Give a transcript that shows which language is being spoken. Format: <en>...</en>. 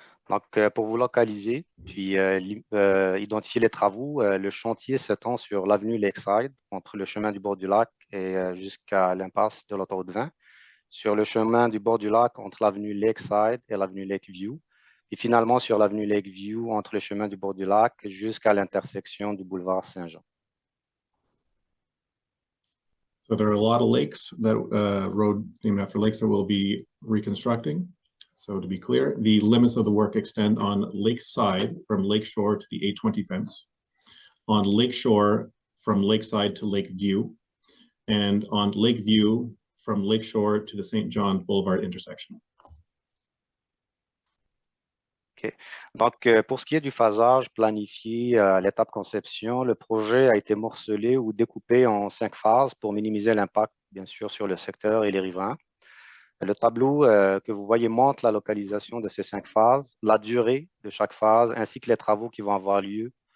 <fr>Donc, pour vous localiser, puis identifier les travaux, le chantier s'étend sur l'avenue Lakeside, entre le chemin du bord du lac et jusqu'à l'impasse de l'autoroute 20, sur le chemin du bord du lac entre l'avenue Lakeside et l'avenue Lakeview, et finalement sur l'avenue Lakeview entre le chemin du bord du lac jusqu'à l'intersection du boulevard Saint-Jean.</fr> <en>So there are a lot of lakes, that road named after lakes, that we'll be reconstructing. So to be clear, the limits of the work extend on Lakeside from Lakeshore to the 820 fence, on Lakeshore from Lakeside to Lakeview, and on Lakeview from Lakeshore to the St. John Boulevard intersection. Okay.</en> <fr>Donc, pour ce qui est du phasage planifié à l'étape conception, le projet a été morcelé ou découpé en 5 phases pour minimiser l'impact, bien sûr, sur le secteur et les riverains. Le tableau que vous voyez montre la localisation de ces 5 phases, la durée de chaque phase, ainsi que les travaux qui vont avoir lieu.</fr>